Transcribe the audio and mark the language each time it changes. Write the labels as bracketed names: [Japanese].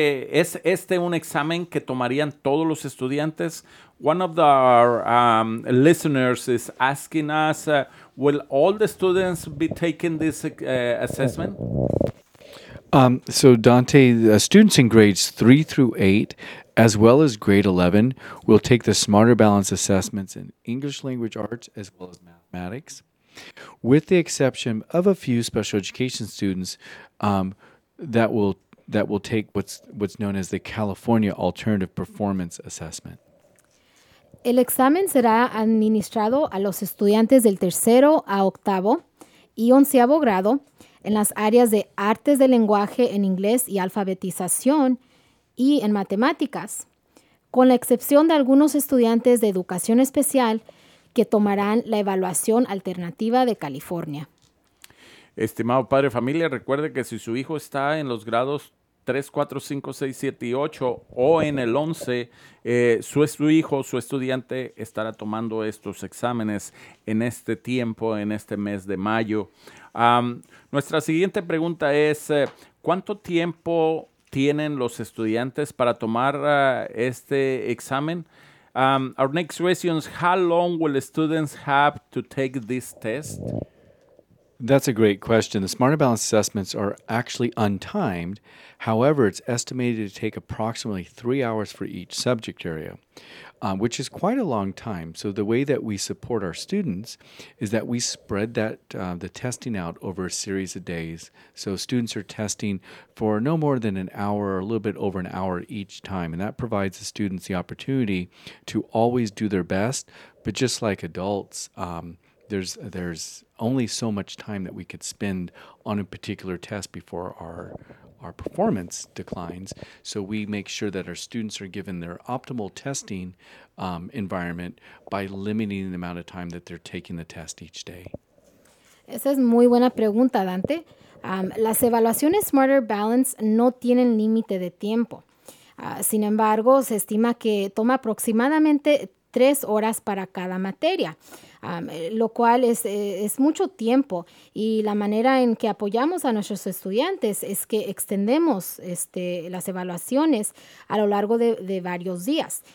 [Spanish] ¿Es este un examen que tomarían todos los estudiantes? [English] One of our listeners is asking us, will all the students be taking this assessment? So Dante, students in grades 3 through 8 as well as grade 11, will take the Smarter Balance assessments in English language arts as well as mathematics. With the exception of a few special education students that will take what's known as the California Alternative Performance Assessment. [Spanish] El examen será administrado a los estudiantes del tercero a octavo y onceavo grado en las áreas de artes del lenguaje en inglés y alfabetización y en matemáticas, con la excepción de algunos estudiantes de educación especial que tomarán la evaluación alternativa de California. Estimado padre de familia, recuerde que si su hijo está en los grados 3, 4, 5, 6, 7 y 8 o en el 11, su hijo, su estudiante estará tomando estos exámenes en este tiempo, en este mes de mayo. Nuestra siguiente pregunta es, ¿cuánto tiempo tienen los estudiantes para tomar este examen? [English] Our next question is, how long will students have to take this test? That's a great question. The Smarter Balance assessments are actually untimed. However, it's estimated to take approximately 3 hours for each subject area, which is quite a long time. So the way that we support our students is that we spread that the testing out over a series of days. So students are testing for no more than an hour or a little bit over an hour each time. And that provides the students the opportunity to always do their best. But just like adults, there's only so much time that we could spend on a particular test before our performance declines. So we make sure that our students are given their optimal testing environment by limiting the amount of time that they're taking the test each day. [Spanish] Esa es muy buena pregunta, Dante. Las evaluaciones Smarter Balance no tienen límite de tiempo. Sin embargo, se estima que toma aproximadamente 3 horas para cada materia, lo cual es mucho tiempo. Y la manera en que apoyamos a nuestros estudiantes es que extendemos las evaluaciones a lo largo de varios días.